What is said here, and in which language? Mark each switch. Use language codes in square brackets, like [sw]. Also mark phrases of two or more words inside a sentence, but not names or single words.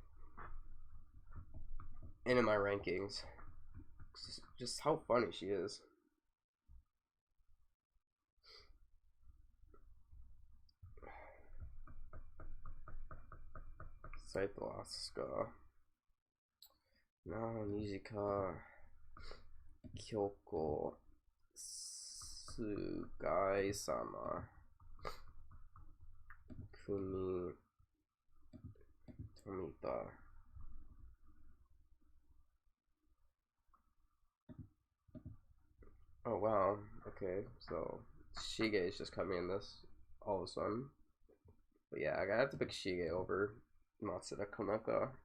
[en] And in my rankings. Just how funny she is. Saito Asuka. No, Nijika. Kyoko. Sugai-sama. Kumi. Tomita. Oh wow, okay, so Shige is just coming in this all of a sudden. But yeah, I gotta have to pick Shige over Matsuda Konaka.